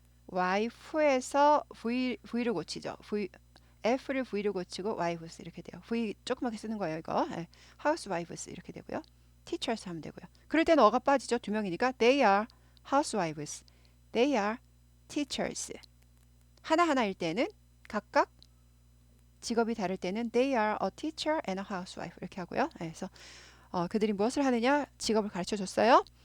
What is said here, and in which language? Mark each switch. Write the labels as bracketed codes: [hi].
[ko] housewife에서 V를 고치죠. F를 V로 고치고 wives 이렇게 돼요. V 조그맣게 쓰는 거예요, 이거. housewives 이렇게 되고요. teachers 하면 되고요. 그럴 때는 어가 빠지죠. 두 명이니까 [en] they are housewives. they are teachers. [ko] 하나하나일 때는 각각 직업이 다를 때는 [en] they are a teacher and a housewife [ko] 이렇게 하고요. 그래서 그들이 무엇을 하느냐 직업을 가르쳐 줬어요.